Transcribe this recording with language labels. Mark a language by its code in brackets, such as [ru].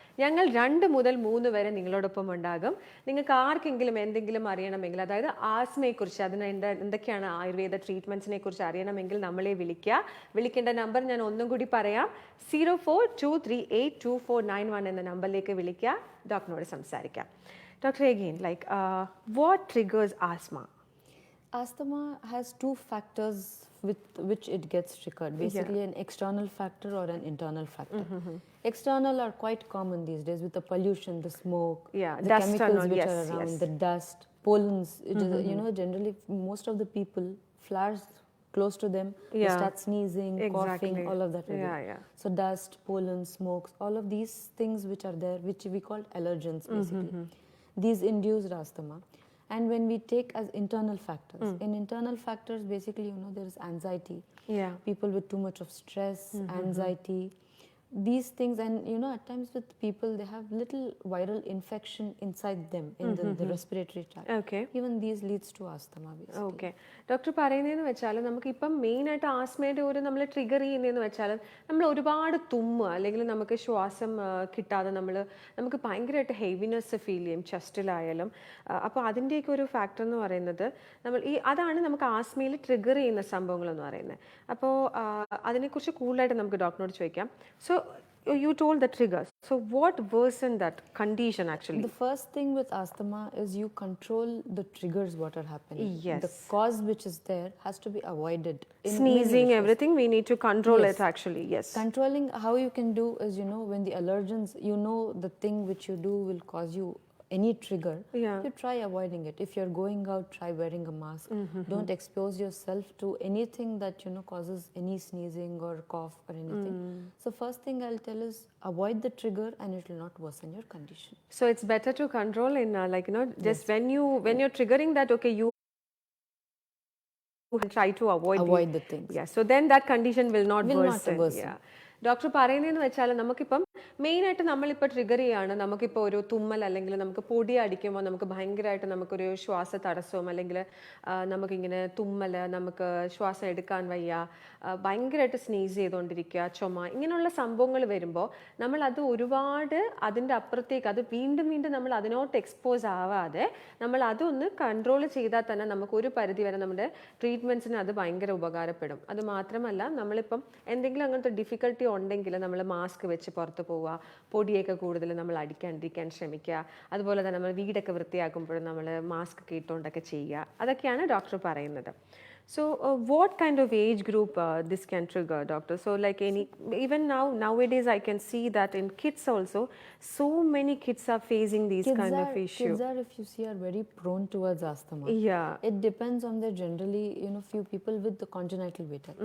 [ml] ഞങ്ങൾ 2 മുതൽ 3 വരെ നിങ്ങളോടൊപ്പം ഉണ്ടാകും. നിങ്ങൾക്ക് ആർക്കെങ്കിലും എന്തെങ്കിലും അറിയണമെങ്കിൽ, അതായത് ആസ്മയെക്കുറിച്ച്, അതിന് എന്തൊക്കെയാണ് ആയുർവേദ ട്രീറ്റ്മെൻറ്റ്സിനെ കുറിച്ച് അറിയണമെങ്കിൽ നമ്മളെ വിളിക്കുക. വിളിക്കേണ്ട നമ്പർ ഞാൻ ഒന്നും കൂടി പറയാം, 0423822491 എന്ന നമ്പറിലേക്ക് വിളിക്കുക, ഡോക്ടറിനോട് സംസാരിക്കാം. [en] Doctor, again, like what triggers asthma? Asthma has 2 factors with which it gets triggered, basically an external factor or an internal factor. External are quite common these days with the pollution, the smoke, the chemicals which are around, the dust, pollens. It is, generally most of the people, flowers close to them, they start sneezing, coughing, all of that. So dust, pollen, smokes, all of these things which are there, which we call allergens basically. These induce asthma. And when we take as internal factors, in internal factors, basically, there is anxiety. People with too much of stress, anxiety, these things, and at times with people they have little viral infection inside them in the respiratory tract. Okay. Even these leads to asthma basically. [ml] Okay doctor പറയുന്നതെന്ന് വെച്ചാൽ നമുക്കിപ്പം മെയിനായിട്ട് ആസ്മയുടെ ഒരു നമ്മൾ trigger ചെയ്യുന്നതെന്ന് വെച്ചാൽ നമ്മൾ ഒരുപാട് തുമ്മുക അല്ലെങ്കിൽ നമുക്ക് ശ്വാസം കിട്ടാതെ നമുക്ക് ഭയങ്കരമായിട്ട് ഹെവിനെസ് ഫീൽ ചെയ്യും ചെസ്റ്റിലായാലും. അപ്പോൾ അതിൻ്റെയൊക്കെ ഒരു ഫാക്ടർ എന്ന് പറയുന്നത് അതാണ് നമുക്ക് ആസ്മയിൽ ട്രിഗർ ചെയ്യുന്ന സംഭവങ്ങളെന്ന് പറയുന്നത്. അപ്പോൾ അതിനെക്കുറിച്ച് കൂടുതലായിട്ട് നമുക്ക് ഡോക്ടറിനോട് ചോദിക്കാം. [en] So you told the triggers. So what worsened that condition actually? The first thing with asthma is you control the triggers what are happening. Yes. The cause which is there has to be avoided. Sneezing, everything, we need to control it actually. Yes. Controlling, how you can do is, when the allergens, the thing which you do will cause you any trigger, you try avoiding it. If you're going out, try wearing a mask. Don't expose yourself to anything that causes any sneezing or cough or anything. So first thing I'll tell is avoid the trigger and it will not worsen your condition. So it's better to control in just when you're triggering that, okay, you try to avoid the things. Yeah, so then that condition will not worsen. Yeah. [ml] Doctor പറയുന്നതെന്ന് വെച്ചാൽ നമുക്കിപ്പം മെയിനായിട്ട് നമ്മളിപ്പോൾ trigger ചെയ്യാണ്. നമുക്കിപ്പോൾ ഒരു തുമ്മൽ അല്ലെങ്കിൽ നമുക്ക് പൊടി അടിക്കുമ്പോൾ നമുക്ക് ഭയങ്കരമായിട്ട് നമുക്കൊരു ശ്വാസ തടസ്സവും അല്ലെങ്കിൽ നമുക്കിങ്ങനെ തുമ്മൽ, നമുക്ക് ശ്വാസം എടുക്കാൻ വയ്യ, ഭയങ്കരമായിട്ട് സ്നീസ് ചെയ്തുകൊണ്ടിരിക്കുക, ചുമ, ഇങ്ങനെയുള്ള സംഭവങ്ങൾ വരുമ്പോൾ നമ്മളത് ഒരുപാട് അതിൻ്റെ അപ്പുറത്തേക്ക് അത് വീണ്ടും വീണ്ടും നമ്മൾ അതിനോട്ട് എക്സ്പോസ് ആവാതെ നമ്മൾ അതൊന്ന് കൺട്രോൾ ചെയ്താൽ തന്നെ നമുക്ക് ഒരു പരിധി വരെ നമ്മുടെ ട്രീറ്റ്മെൻറ്റ്സിന് അത് ഭയങ്കര ഉപകാരപ്പെടും. അത് മാത്രമല്ല നമ്മളിപ്പം എന്തെങ്കിലും അങ്ങനത്തെ ഡിഫിക്കൽട്ടി ഉണ്ടെങ്കിൽ നമ്മൾ മാസ്ക് വെച്ച് പുറത്ത് പോവുക, പൊടിയൊക്കെ കൂടുതൽ നമ്മൾ അടിക്കാണ്ടിരിക്കാൻ ശ്രമിക്കുക, അതുപോലെ തന്നെ നമ്മൾ വീടൊക്കെ വൃത്തിയാക്കുമ്പോഴും നമ്മൾ മാസ്ക് ഒക്കെ ഇട്ടുകൊണ്ടൊക്കെ ചെയ്യുക. അതൊക്കെയാണ് ഡോക്ടർ പറയുന്നത്. [en] So what kind of age group this can trigger, doctor? So like even nowadays I can see that in kids also, so many kids are facing these kind of issues. Kids are, if you see, are very prone towards asthma. Yeah. It depends on their generally, few people with the congenital vata.